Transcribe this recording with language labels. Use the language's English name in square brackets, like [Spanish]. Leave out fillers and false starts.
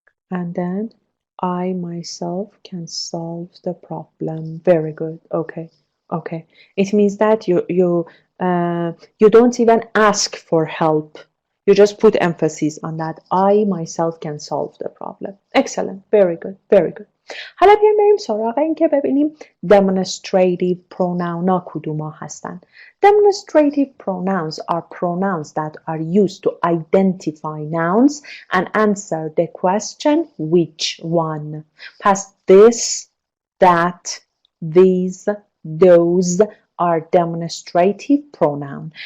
[English] And then I myself can solve the problem. Very good. Okay. Okay. It means that you don't even ask for help. You just put emphasis on that. I myself can solve the problem. Excellent. Very good. Very good. [Persian] حالا بیایم بریم سراغ این که ببینیم demonstrative pronoun ها کدوم ها هستن. [English] Demonstrative pronouns are pronouns that are used to identify nouns and answer the question which one. [Persian] پس [English] this, that, these, those are demonstrative pronoun.